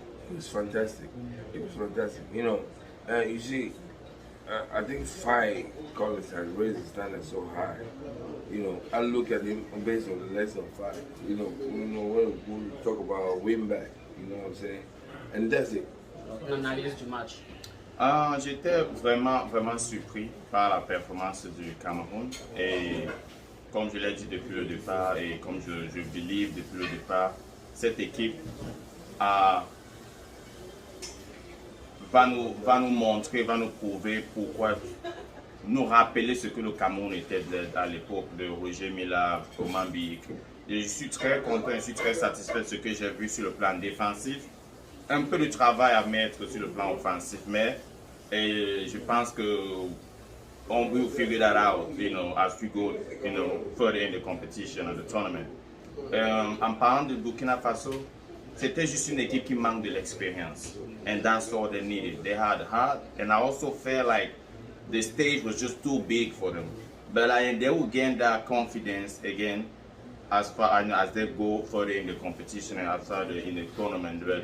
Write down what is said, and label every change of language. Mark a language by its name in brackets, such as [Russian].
[English] It was fantastic. It was fantastic. You know, you see, I think Faye Collins has raised the standard so high. You know, I look at him based on the lesson of Faye. You know, when we talk about win back, you know what I'm saying? And that's it. [French] Une analyse du match. J'étais vraiment surpris par la performance du Cameroun et comme je l'ai dit depuis le départ et comme je believe depuis le départ, cette équipe va nous montrer, va nous prouver pourquoi, nous rappeler ce que le Cameroun était à l'époque de Roger Mila, Omambi. Et je suis très content, je suis très satisfait de ce que j'ai vu sur le plan défensif. Un peu de travail à mettre sur le plan offensif, mais je pense que on [English] will figure that out, as we go, further in the competition and the tournament. [French] En parlant de Burkina Faso, c'était juste une équipe qui manque de l'expérience, [English] and that's all they needed. They had heart, and I also felt like the stage was just too big for them. But they will gain that confidence again as far as they go further in the competition and outside in the tournament.